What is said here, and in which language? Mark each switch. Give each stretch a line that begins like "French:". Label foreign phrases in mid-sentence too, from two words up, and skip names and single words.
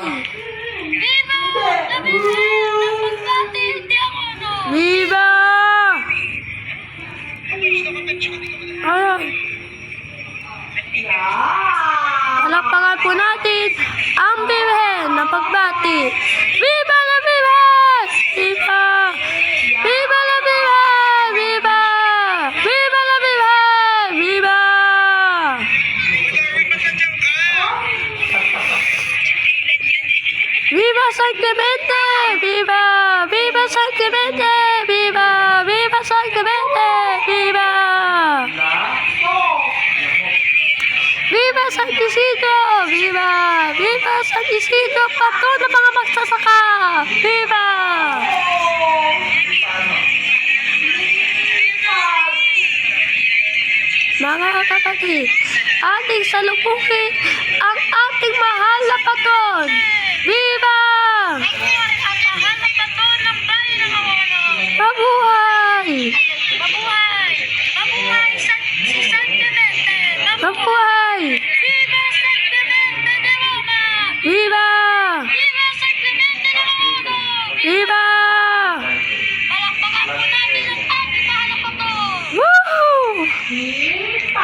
Filipino: Viva! Labihin na magbati. Hindi ako no.
Spanish: Viva! Ayun.
Filipino: Palakpakan po natin ang Birhen ng pagbati.
Spanish: Viva la Virgen! Viva! Viva la Virgen! Viva! Viva la Virgen! Viva! Viva San Clemente! Viva! Viva San Clemente! Viva! Viva San Clemente! Viva! Viva San Isidro! Viva!
Filipino: Viva San Isidro! Pato ng mga magsasaka!
Spanish: Viva!
Filipino: Mga kapatid, ating salubungin ang ating mahal na patron!
Spanish: Viva!
Filipino: Ang mahal na taton ng bayan ng Angono. Mabuhay! Mabuhay! Mabuhay si San Clemente! Mabuhay!
Spanish: Viva San Clemente de Roma! Viva! Viva San Clemente de Angono! Viva!
Filipino: Palakpakan po natin ang ating mahal na taton! Woo!